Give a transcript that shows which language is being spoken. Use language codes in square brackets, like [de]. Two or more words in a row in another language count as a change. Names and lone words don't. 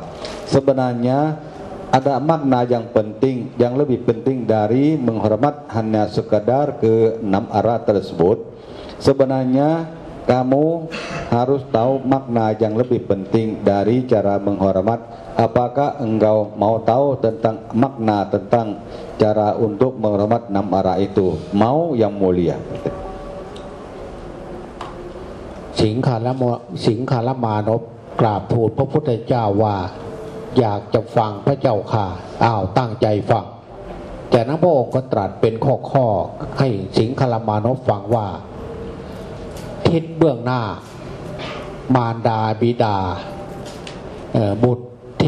[id] Sebenarnya ada makna yang penting, yang lebih penting dari menghormat hanya sekadar ke 6 arah tersebut. Sebenarnya kamu harus tahu makna yang lebih penting dari cara menghormat. Apakah engkau mau tahu tentang makna, tentang cara untuk menghormat 6 arah itu? Mau yang mulia? [th] สิงคารมานพกราบทูลพระพุทธเจ้าว่าอยากจะฟังพระเจ้าค่ะตั้งใจฟังจากนั้นพระองค์ก็ตรั สเป็นข้อให้สิงคารมานพฟังว่าทิศเบื้องหน้ามารดาบิดาบุตรธิ